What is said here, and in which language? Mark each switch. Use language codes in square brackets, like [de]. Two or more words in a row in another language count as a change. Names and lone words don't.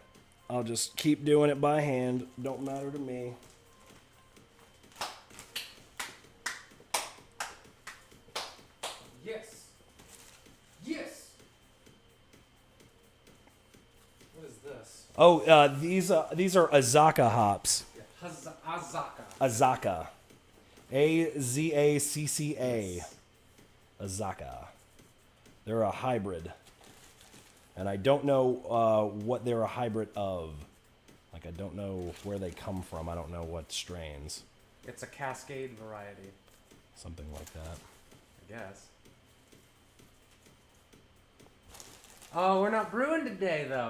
[en] I'll just keep doing it by hand. Don't matter to me. Yes. Yes. What is this? Oh, these are Azaka hops. Azaka. Azaka. Azacca. Azaka. They're a hybrid. And I don't know what they're a hybrid of. Like, I don't know where they come from. I don't know what strains. It's a Cascade variety, Something like that. I guess. Oh, we're not brewing today, though.